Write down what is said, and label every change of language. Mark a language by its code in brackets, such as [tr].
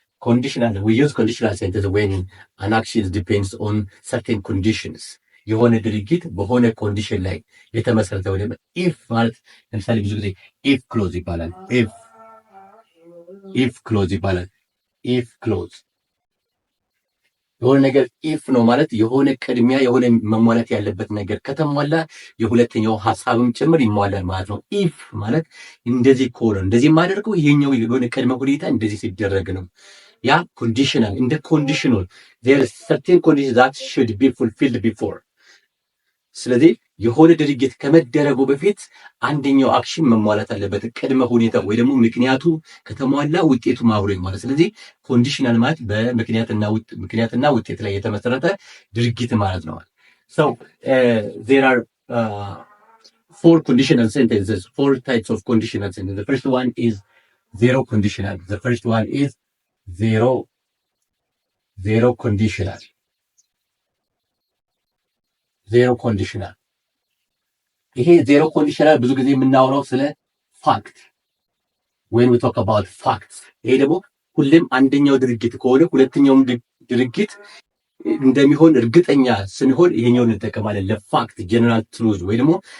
[en] Conditional, we use conditional sentence when an action depends on certain conditions. [am] የሆነ ድርጊት በሆነ ኮንዲሽን ላይ የተመሰረተ ወይ ደግሞ ኢፍ ማለት ለምሳሌ ብዙ ጊዜ ኢፍ ክሎዝ ይባላል። ኢፍ ክሎዝ ይባላል። ኢፍ ክሎዝ የሆነ ነገር ኢፍ ነው ማለት የሆነ ቅድሚያ የሆነ መሟላት ያለበት ነገር ከተሟላ የሁለተኛው ሐሳብም ጭምር ይሟላል ማለት ነው። ኢፍ ማለት እንደዚህ ከሆነ እንደዚህ የማደርገው ይሄኛው የሆነ ቅድመ ሁኔታ እንደዚህ ሲደረግ ነው። ያ ኮንዲሽናል እንደ ኮንዲሽናል [en] there is certain conditions that should be fulfilled before። [am] ስለዚህ የሆነ ድርጊት ከመደረጉ በፊት አንደኛው አክሽን መሟላት አለበት፣ ቅድመ ሁኔታ ወይ ደግሞ ምክንያቱ ከተሟላ ውጤቱ አብሮ ይሟላል። ስለዚህ ኮንዲሽናል ማለት በምክንያትና ውጤት ላይ የተመሰረተ ድርጊት ማለት ነው። [en] So there are four conditional sentences, four types of conditional sentences. The first one is zero conditional. The first one is zero conditional. [am] ዜሮ ኮንዲሽናል። ይሄ ዜሮ ኮንዲሽናል ብዙ ጊዜ የምናወራው ስለ ፋክት [en] when we talk about facts። [am] ይሄ ደግሞ ሁሌም አንደኛው ድርጊት ከሆነ ሁለተኛውም ድርጊት እንደሚሆን እርግጠኛ ስንሆን ይሄኛውን እንጠቀማለን ለፋክት ጀነራል ትሩዝ ወይ ደግሞ